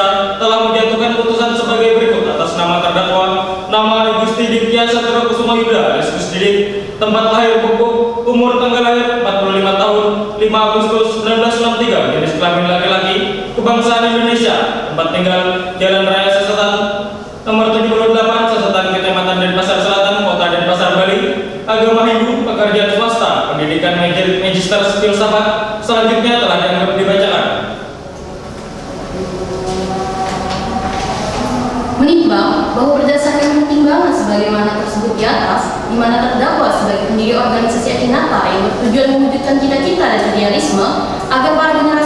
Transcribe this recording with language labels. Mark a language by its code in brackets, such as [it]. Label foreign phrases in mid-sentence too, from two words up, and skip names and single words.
[id] telah menjatuhkan putusan sebagai berikut atas nama terdakwa, nama Gusti Ditya Satrio Kusuma Yuda alias Gus Didik, tempat lahir Pupuk, umur tanggal lahir 45 tahun, 5 Agustus 1963, jenis kelamin laki-laki, kebangsaan Indonesia, tempat tinggal Jalan Raya Sesetan, nomor 78, Sesetan, Kecamatan Denpasar Selatan, Kota Denpasar, Bali, agama Hindu, pekerjaan swasta, pendidikan magister filsafat. Selanjutnya telah dianggap dibacakan. Menimbang bahwa berdasarkan pertimbangan sebagaimana tersebut di atas, di mana terdakwa sebagai pendiri organisasi Akinata yang bertujuan mewujudkan cita-cita dan idealisme agar para generasi